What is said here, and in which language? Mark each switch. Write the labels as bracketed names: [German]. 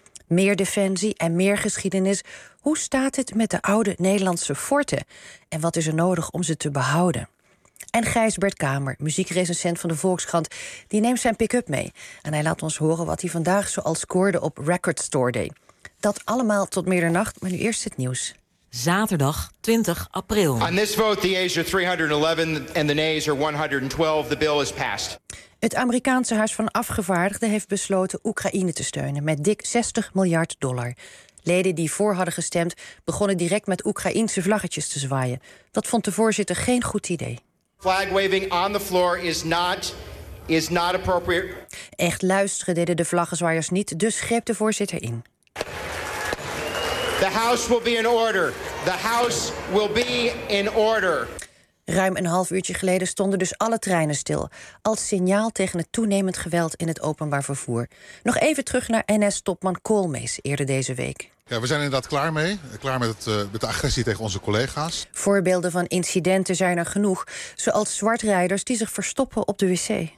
[Dutch] Meer defensie en meer geschiedenis. Hoe staat het met de oude Nederlandse forten? En wat is er nodig om ze te behouden? En Gijsbert Kamer, muziekrecensent van de Volkskrant, die neemt zijn pick-up mee. En hij laat ons horen wat hij vandaag zoal scoorde op Record Store Day. Dat allemaal tot middernacht, maar nu eerst het nieuws. Zaterdag 20 april. [English] On this vote, the yeas are 311 and the nays are 112. The bill is passed. [Dutch] Het Amerikaanse Huis van Afgevaardigden heeft besloten Oekraïne te steunen met dik $60 miljard. Leden die voor hadden gestemd begonnen direct met Oekraïense vlaggetjes te zwaaien. Dat vond de voorzitter geen goed idee. [English] Flag waving on the floor is not appropriate. [Dutch] Echt luisteren deden de vlaggenzwaaiers niet, dus greep de voorzitter in. [English] The house will be in order. The house will be in order. [Dutch] Ruim een half uurtje geleden stonden dus alle treinen stil. Als signaal tegen het toenemend geweld in het openbaar vervoer. Nog even terug naar NS-topman Koolmees eerder deze week. Ja, we zijn inderdaad klaar mee. Klaar met de agressie tegen onze collega's. Voorbeelden van incidenten zijn er genoeg. Zoals zwartrijders die zich verstoppen op de wc.